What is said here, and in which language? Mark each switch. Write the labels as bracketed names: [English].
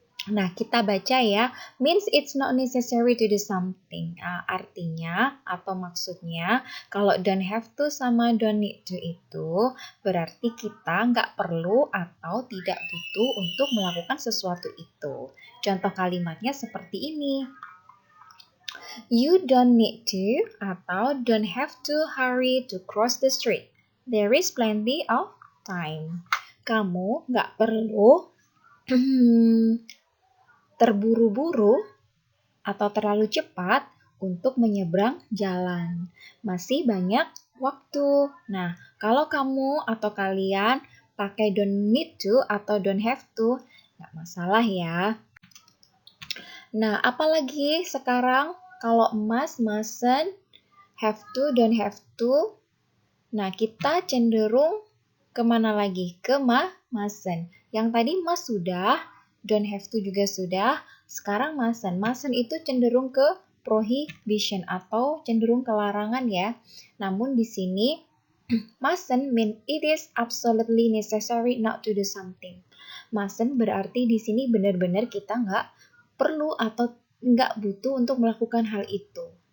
[Indonesian] Nah, kita baca ya, [English] means it's not necessary to do something. [Indonesian] Artinya atau maksudnya, kalau [English] don't have to [Indonesian] sama [English] don't need to [Indonesian] itu berarti kita nggak perlu atau tidak butuh untuk melakukan sesuatu itu. Contoh kalimatnya seperti ini. [English] You don't need to [Indonesian] atau [English] don't have to hurry to cross the street. There is plenty of time. [Indonesian] Kamu nggak perlu terburu-buru atau terlalu cepat untuk menyeberang jalan. Masih banyak waktu. Nah, kalau kamu atau kalian pakai [English] don't need to [Indonesian] atau [English] don't have to, [Indonesian] nggak masalah ya. Nah, apalagi sekarang kalau must, mustn't, have to, don't have to, nah kita cenderung kemana lagi? Ke mustn't. Yang tadi must sudah, don't have to juga sudah, sekarang mustn't. Mustn't itu cenderung ke prohibition atau cenderung ke larangan ya. Namun di sini [English] mustn't mean it is absolutely necessary not to do something. [Indonesian] Mustn't berarti di sini benar-benar kita nggak perlu atau nggak butuh untuk melakukan hal itu.